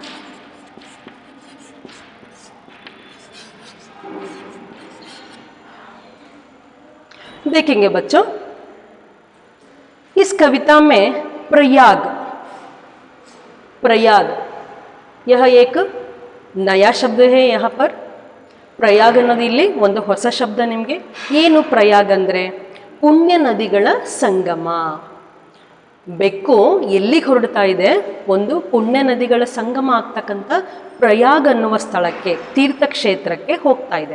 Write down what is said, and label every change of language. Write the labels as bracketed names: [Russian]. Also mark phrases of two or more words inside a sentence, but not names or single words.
[Hindi] देखेंगे बच्चों, इस कविता में प्रयाग यह एक नया शब्द है। यहाँ पर [Kannada] प्रयाग ಅನ್ನೋದು ಇಲ್ಲಿ ಒಂದು ಹೊಸ ಶಬ್ದ ನಿಮಗೆ। ಏನು ಪ್ರಯಾಗ ಅಂದರೆ ಪುಣ್ಯ ನದಿಗಳ ಸಂಗಮ। ಬೆಕ್ಕು ಎಲ್ಲಿಗೆ ಹೊರಡ್ತಾ ಇದೆ? ಒಂದು ಪುಣ್ಯ ನದಿಗಳ ಸಂಗಮ ಆಗ್ತಕ್ಕಂಥ ಪ್ರಯಾಗ ಅನ್ನುವ ಸ್ಥಳಕ್ಕೆ, ತೀರ್ಥಕ್ಷೇತ್ರಕ್ಕೆ ಹೋಗ್ತಾ ಇದೆ।